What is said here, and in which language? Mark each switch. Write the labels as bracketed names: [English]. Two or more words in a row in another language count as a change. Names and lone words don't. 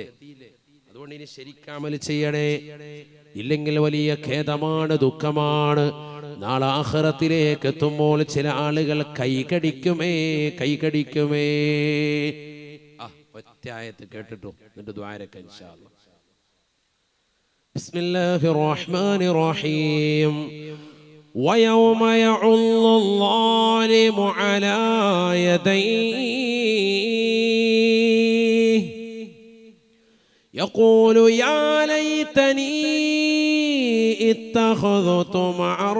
[Malayalam] അതുകൊണ്ട് ഇനി ശരിക്കമൽ ചെയ്യണേ. ഇല്ലെങ്കിൽ വലിയ ഖേദമാണ്, ദുഃഖമാണ്. നാളെ ആഖിറത്തിലേക്ക് എത്തുമ്പോൾ ചില ആളുകൾ കൈകടിക്കുമേ. ഒറ്റ ആയത്ത് കേട്ടിട്ടു എന്നിട്ട് ദുആരക്ക് [Arabic] إن شاء الله. بسم الله الرحمن الرحيم. ويوم يعض الظالم على يديه يقول يا ليتني اتخذت مع